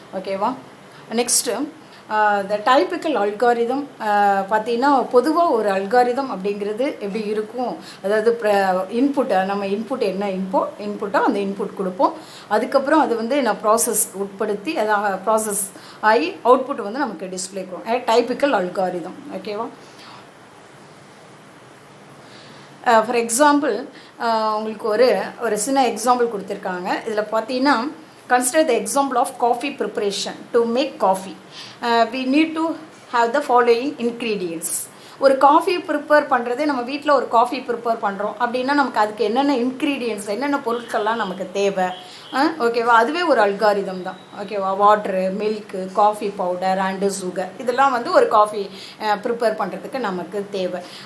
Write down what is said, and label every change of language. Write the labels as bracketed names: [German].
[Tamil] ஓகேவா, நெக்ஸ்ட்டு த typical algorithm பார்த்திங்கன்னா, பொதுவாக ஒரு அல்காரிதம் அப்படிங்கிறது எப்படி இருக்கும், அதாவது நம்ம இன்புட் என்ன இன்புட்டோ அந்த இன்புட் கொடுப்போம். அதுக்கப்புறம் அது வந்து நான் ப்ராசஸ் உட்படுத்தி அதாக ப்ராசஸ் ஆகி அவுட்புட் வந்து நமக்கு டிஸ்பிளே கொடுக்கும். Typical algorithm. ஓகேவா, ஃபார் எக்ஸாம்பிள் உங்களுக்கு ஒரு சின்ன எக்ஸாம்பிள் கொடுத்துருக்காங்க. இதில் பார்த்தீங்கன்னா, [English] consider the example of coffee preparation. To make coffee, we need to have the following ingredients. [Tamil] ஒரு காஃபி ப்ரிப்பேர் பண்ணுறதே, நம்ம வீட்டில் ஒரு காஃபி ப்ரிப்பேர் பண்ணுறோம் அப்படின்னா நமக்கு அதுக்கு என்னென்ன இன்க்ரீடியன்ட்ஸ், என்னென்ன பொருட்கள்லாம் நமக்கு தேவை. ஓகேவா, அதுவே ஒரு அல்காரிதம் தான். ஓகேவா, water, milk, coffee powder and sugar, இதெல்லாம் வந்து ஒரு காஃபி ப்ரிப்பேர் பண்ணுறதுக்கு நமக்கு தேவை.